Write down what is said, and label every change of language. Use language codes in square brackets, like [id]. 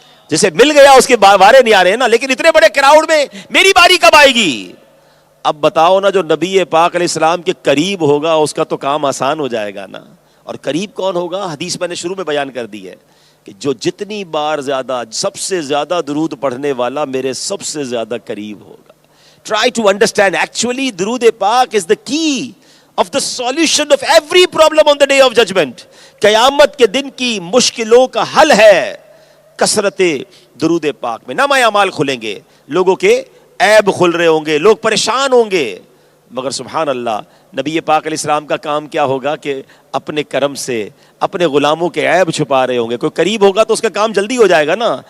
[ur] جسے مل گیا اس کے وارے نہیں آ رہے ہیں نا, لیکن اتنے بڑے کراؤڈ میں میری باری کب آئے گی؟ اب بتاؤ نا, جو نبی پاک علیہ السلام کے قریب ہوگا اس کا تو کام آسان ہو جائے گا نا. اور قریب کون ہوگا؟ حدیث میں نے شروع میں بیان کر دی ہے کہ جو جتنی بار زیادہ سب سے زیادہ درود پڑھنے والا میرے سب سے زیادہ قریب ہوگا. [en] Try to understand, actually درود پاک is the key of the solution of every problem on the day of judgment. [ur] قیامت کے دن کی مشکلوں کا حل ہے کثرت درود پاک میں. نامہ اعمال کھلیں گے, لوگوں کے عیب کھل رہے ہوں گے, لوگ پریشان ہوں گے, مگر سبحان اللہ نبی پاک علیہ السلام کا کام کیا ہوگا کہ اپنے کرم سے اپنے غلاموں کے عیب چھپا رہے ہوں گے. کوئی قریب ہوگا تو اس کا کام جلدی ہو جائے گا نا.